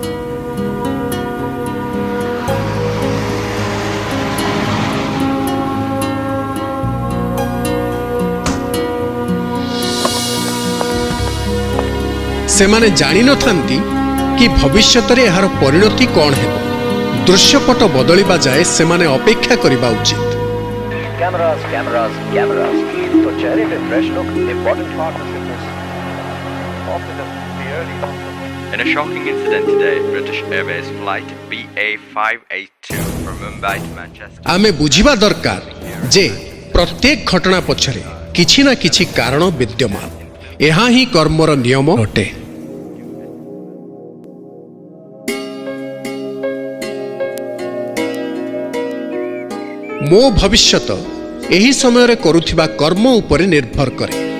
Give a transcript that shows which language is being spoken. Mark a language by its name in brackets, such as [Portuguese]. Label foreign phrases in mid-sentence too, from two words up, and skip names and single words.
[Odia] ସେମାନେ ଜାଣିନଥାନ୍ତି କି ଭବିଷ୍ୟତରେ ଏହାର ପରିଣତି କ'ଣ ହେବ। ଦୃଶ୍ୟପଟ ବଦଳିବା ଯାଏ ସେମାନେ ଅପେକ୍ଷା କରିବା ଉଚିତ। [Hindi] तो चेहरे पे [English] fresh look important part of fitness. In a shocking incident today, British Airways flight BA582 from Mumbai to Manchester. [Odia] ଆମେ ବୁଝିବା ଦରକାର ଯେ ପ୍ରତ୍ୟେକ ଘଟଣା ପଛରେ କିଛି ନା କିଛି କାରଣ ବିଦ୍ୟମାନ। ଏହା ହିଁ କର୍ମର ନିୟମ ଅଟେ। ମୋ ଭବିଷ୍ୟତ ଏହି ସମୟରେ କରୁଥିବା କର୍ମ ଉପରେ ନିର୍ଭର କରେ।